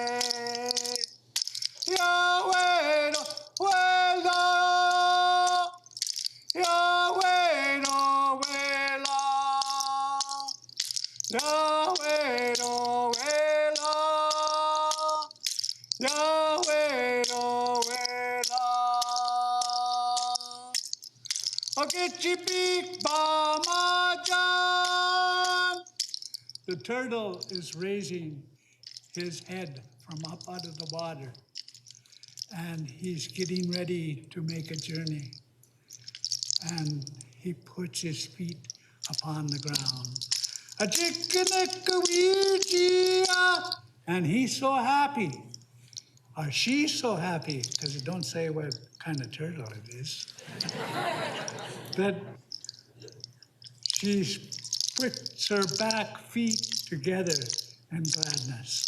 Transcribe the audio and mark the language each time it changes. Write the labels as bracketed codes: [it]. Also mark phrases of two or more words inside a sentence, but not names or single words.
[en] Yahweh no Wela Yahweh no Wela Yahweh no Wela Yahweh no Wela Okechipik Bamajan. The turtle is raising his head from up out of the water, and he's getting ready to make a journey. And he puts his feet upon the ground. And he's so happy, or she's so happy, because it don't say what kind of turtle it is, that she puts her back feet together in gladness.